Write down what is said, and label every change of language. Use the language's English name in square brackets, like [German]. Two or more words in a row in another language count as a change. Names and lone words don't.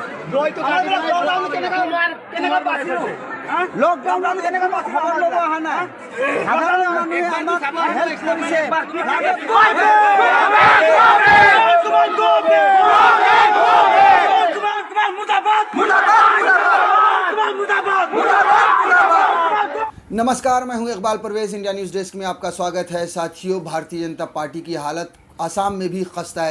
[Assamese] লকডাউন কেনেকৈ খবৰ ল'ব অহা নাই সাধাৰণ মানুহে আমাক হেল্প কৰিছে [Hindi] नमस्कार, मैं हूं इकबाल परवेज। इंडिया न्यूज़ डेस्क में आपका स्वागत है। साथियों, भारतीय जनता पार्टी की हालत आसाम में भी खस्ता है।